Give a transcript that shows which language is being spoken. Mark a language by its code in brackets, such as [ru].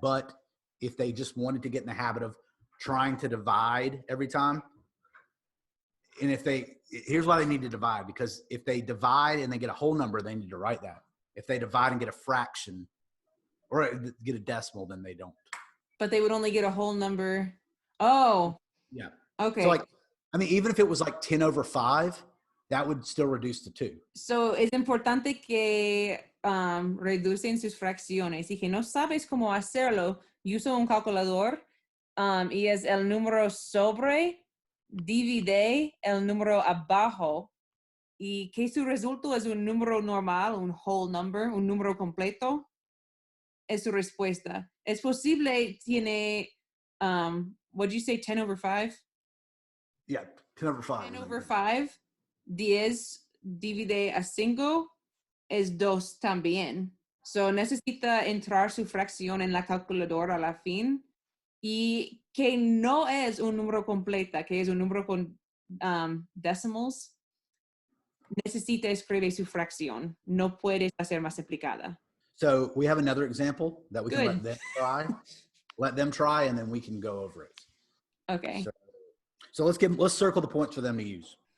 [en] But if they just wanted to get in the habit of trying to divide every time, and here's why they need to divide, because if they divide and they get a whole number, they need to write that. If they divide and get a fraction or get a decimal, then they don't. But they would only get a whole number. Oh, Yeah. okay. So even if it was like 10 over 5, that would still reduce to 2. [es] So es importante que reducen sus fracciones. Y que no sabes cómo hacerlo, usa un calculador y es el número sobre, divide el número abajo y que su resultado es un número normal, un whole number, un número completo. Es su respuesta. Es posible, tiene, [en] what'd you say, 10 over 5? Yeah, 10 over 5. 10 over 5, [es] 10 divide a 5 es 2 también. So necesita entrar su fracción en la calculadora a la fin y que no es un número completa, que es un número con decimals. Necesita escribir su fracción. No puedes hacer más aplicada. [en] So we have another example that we can let Good. them try. Let them try, and then we can go over it. Okay. So let's circle the points for them to use.